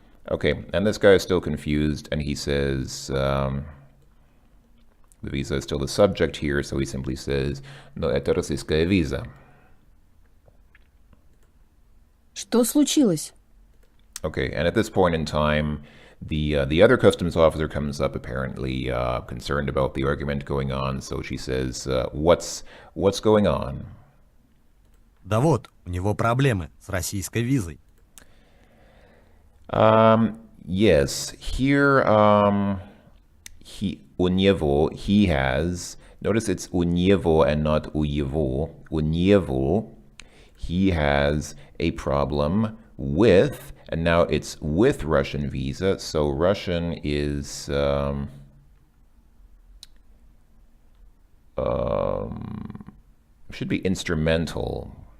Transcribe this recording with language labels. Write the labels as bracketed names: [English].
[English] Okay, and this guy is still confused, and he says the visa is still the subject here, so he simply says, no, [Russian] это российская виза. Что случилось? [English] Okay, and at this point in time, the other customs officer comes up, apparently concerned about the argument going on, so she says, what's going on? [Russian] Да вот, у него проблемы с российской визой. [English] Yes, here, he has, notice it's [Russian] у него [English] and not у него, he has a problem with, and now it's with Russian visa, so Russian is, should be instrumental.